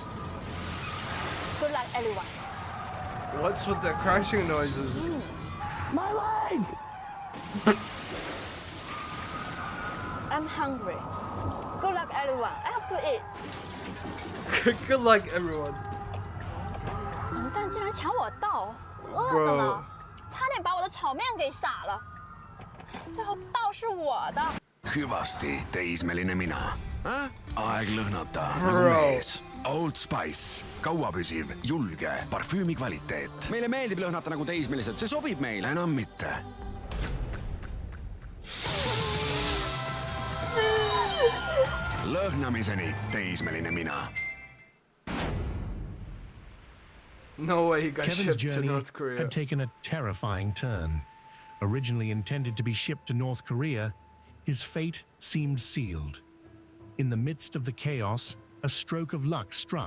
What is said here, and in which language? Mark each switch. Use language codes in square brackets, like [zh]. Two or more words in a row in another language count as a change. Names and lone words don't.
[en] Good luck, everyone. What's with the crashing noises? My leg! I'm hungry. Good luck, everyone. I have to eat. Good luck, everyone. [zh] 笨蛋竟然抢我道，饿着呢，差点把我的炒面给洒了。最后道是我的。 [et] Hyvästi, teismeline mina. Aeg lõhnata Bro. nagu mees. Old Spice, kauapüsiv, julge, parfüümi kvaliteet. Meile meeldib lõhnata nagu teismelised, see sobib meile. Enam mitte. Lõhnamiseni teismeline mina. [en] No way he got Kevin's shipped to journey North Korea. had taken a terrifying turn. Originally intended to be shipped to North Korea, his fate seemed sealed. In the midst of the chaos, a stroke of luck struck.